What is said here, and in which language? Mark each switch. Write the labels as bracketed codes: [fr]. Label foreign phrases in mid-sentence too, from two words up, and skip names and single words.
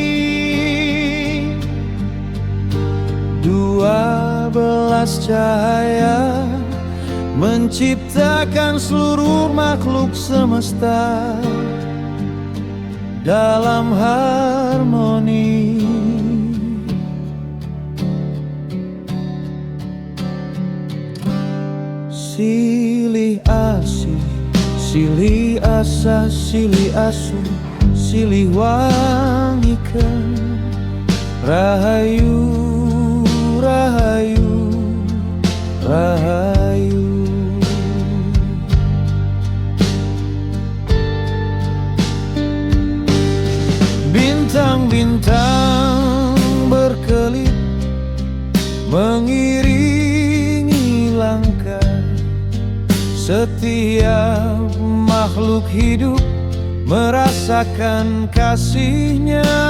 [id] 12 cahaya menciptakan seluruh makhluk semesta dalam harmoni. [su] Silih asih, silih asa, silih asu, silih wangikan. Rahayu, rahayu, rahayu. [id] Bintang-bintang berkelip mengiringi langkah. Setiap makhluk hidup merasakan kasihnya.